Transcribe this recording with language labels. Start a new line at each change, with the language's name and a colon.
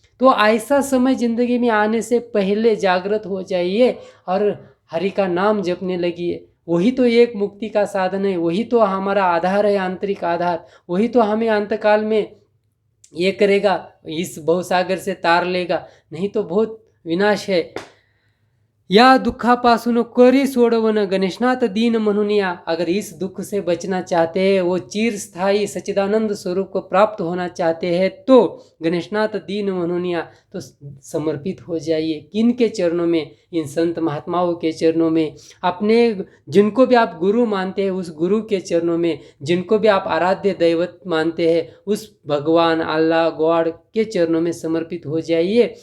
Hindi: तो ऐसा समय ज़िंदगी में आने से पहले जागृत हो जाइए और हरि का नाम जपने लगिए। वही तो एक मुक्ति का साधन है, वही तो हमारा आधार है, आंतरिक आधार। वही तो हमें अंतकाल में ये करेगा, इस भवसागर से तार लेगा, नहीं तो बहुत विनाश है।
Marathi: या दुःखापासून करी सोडवन गणेशनाथ दीन म्हणून या।
Hindi: अगर इस दुख से बचना चाहते हैं, वो चिरस्थायी सच्चिदानंद स्वरूप को प्राप्त होना चाहते हैं, तो
Marathi: गणेशनाथ दीन म्हणून या,
Hindi: तो समर्पित हो जाइए। किन के चरणों में, इन संत महात्माओं के चरणों में, अपने जिनको भी आप गुरु मानते हैं उस गुरु के चरणों में, जिनको भी आप आराध्य दैवत मानते हैं उस भगवान, अल्लाह, गॉड के चरणों में समर्पित हो जाइए।